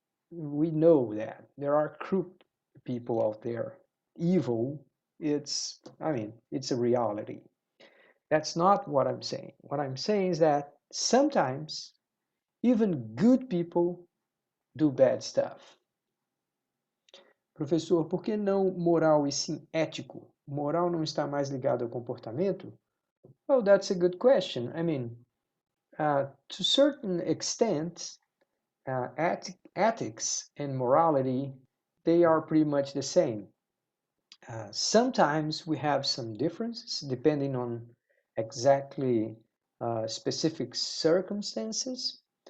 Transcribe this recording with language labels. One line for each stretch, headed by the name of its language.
English: We know that. There are crooked people out there. Evil, it's a reality. That's not what I'm saying. What I'm saying is that sometimes even good people do bad stuff.
Portuguese: Professor, por que não moral e sim ético? Moral não está mais ligado ao comportamento?
English: Well, that's a good question. To a certain extent, ethics and morality, they are pretty much the same. Sometimes we have some differences depending on exactly specific circumstances.